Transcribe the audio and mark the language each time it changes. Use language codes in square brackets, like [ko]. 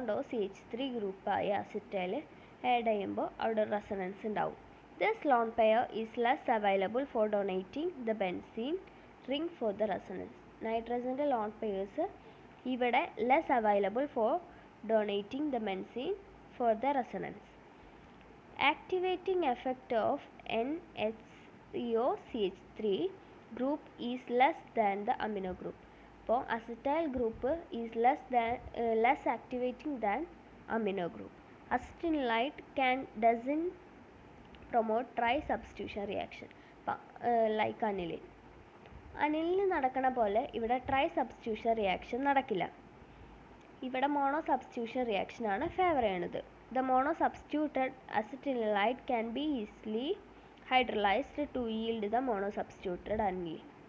[ml] C+CH3 ഗ്രൂപ്പായ acetyl add ചെയ്യുമ്പോൾ അവിടെ resonance ഉണ്ടാവും. [en] This lone pair is less available for donating the benzene ring for the resonance. നൈട്രജൻ്റെ lone pairs ഇവിടെ less available for donating the benzene for the resonance. Activating effect of NHCOCH3 group is less than the amino group. [ml] അപ്പോൾ acetyl group [en] is less activating than amino group. Acetinolide doesn't promote tri-substitution reaction like anilin. [ml] അനിലിന് നടക്കണ പോലെ ഇവിടെ tri-substitution reaction നടക്കില്ല. ഇവിടെ mono substitution റിയാക്ഷനാണ് favour ചെയ്യണത്. [en] The mono substituted acetanilide can be easily hydrolysed to yield the mono substituted aniline.